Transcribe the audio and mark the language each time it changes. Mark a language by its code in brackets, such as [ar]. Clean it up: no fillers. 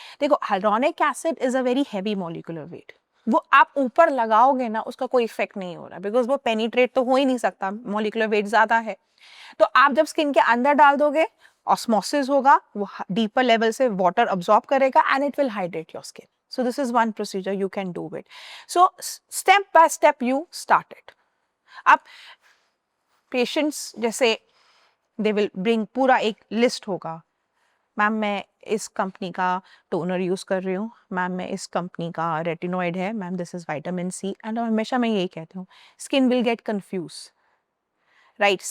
[hi] देखो hyaluronic acid [en] is a very heavy molecular weight, [hi] वो आप ऊपर लगाओगे ना उसका कोई इफेक्ट नहीं हो रहा, बिकॉज वो पेनिट्रेट तो हो ही नहीं सकता, मॉलिक्यूलर वेट ज्यादा है। तो आप जब स्किन के अंदर डाल दोगे, ऑस्मोसिस होगा, वो डीपर लेवल से वाटर अब्सॉर्ब करेगा [en] And it will hydrate your skin. So this is one procedure you can do it. So step by step you start it. [hi] अब patients जैसे [en] they will bring [hi] पूरा एक list होगा, ma'am मैं इस company का toner use कर रही हूँ, मैम मैं इस कंपनी का रेटिनॉइड है, ma'am [en] this is vitamin C, [hi] and हमेशा मैं यही कहती हूँ, [en] skin will get confuse, [hi] right.